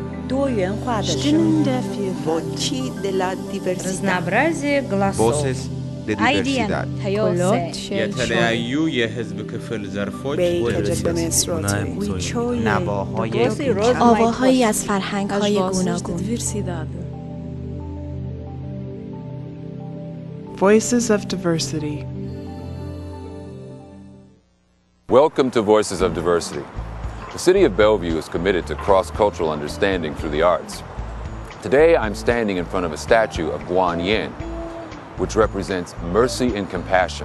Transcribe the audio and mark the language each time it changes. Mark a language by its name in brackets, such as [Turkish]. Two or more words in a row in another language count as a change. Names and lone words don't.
[Chinese] 多元化的声音 [Italian] Voci della diversità [Russian] разнообразие голосов [Spanish] Voces de diversidad [Amharic] የተለያዩ የህዝብ ክፍል ዘርፎች [Persian] نواهای آواهایی از فرهنگ‌های گوناگون [English] Voices of Diversity. Welcome to Voices of Diversity. The City of Bellevue is committed to cross-cultural understanding through the arts. Today, I'm standing in front of a statue of Guan Yin, which represents mercy and compassion.